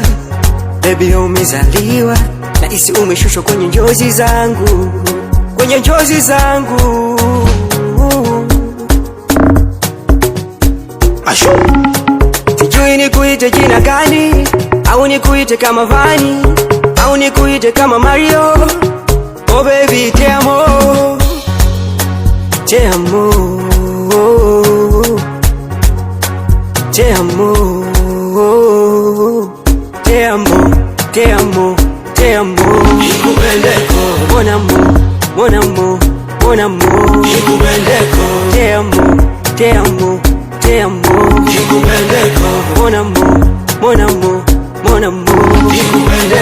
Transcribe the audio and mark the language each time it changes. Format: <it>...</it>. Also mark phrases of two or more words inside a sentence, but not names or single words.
<sw>Baby umezaliwa na isi umeshushwa kwenye njozi zangu, kwenye njozi zangu. Asho. Sijui nikuite jina gani, au nikuite kama Vani, au nikuite kama Mario.</sw> <en>Oh baby,</en> <es>te amo, te amo, te amo, te amo, te amo, te amo.</es> <sw>Nikupendeko,</sw> <fr>Mon amour, mon amour, mon amour.</fr> <sw>nikupendeko,</sw> <es>Te amo, te amo, te amo.</es> <sw>nikupendeko,</sw> <fr>Mon amour, mon amour, mon amour.</fr> <sw>nikupendeko.</sw>